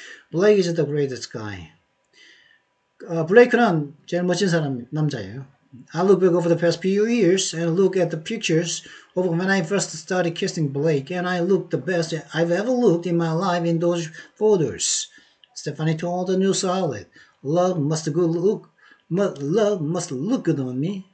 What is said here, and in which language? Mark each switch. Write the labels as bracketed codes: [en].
[en] Blake is the greatest guy. [ko] 블레이크는 제일 멋진 남자예요. [en] I look back over the past few years and look at the pictures of when I first started kissing Blake, and I look the best I've ever looked in my life in those photos. Stephanie told the news outlet, love must look good on me.